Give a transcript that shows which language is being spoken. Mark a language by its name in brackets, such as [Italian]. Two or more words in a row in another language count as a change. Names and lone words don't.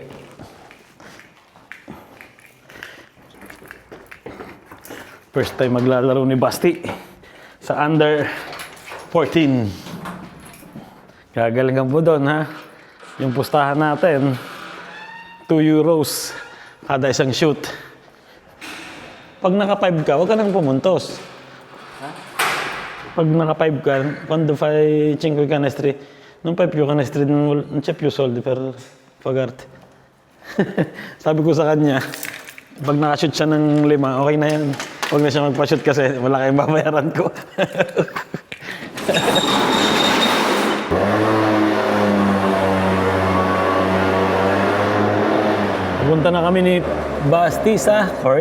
[Filipino] First time maglalaro ni Basti sa under 14. Gagalingan po doon ha. Yung pustahan natin, 2 euros kada isang shoot. Pag naka 5 ka, huwag ka nang pumuntos. Pag naka 5 ka, [Italian] quando fai 5 canestri, non fai più canestri, non c'è più soldi per pagarti. [Filipino] Sabi ko sa kanya, pag nakashoot siya ng 5, okay na yan. Huwag na siya magpa-shoot kasi wala kayong babayaran ko. Pupunta na kami ni Basti sa court.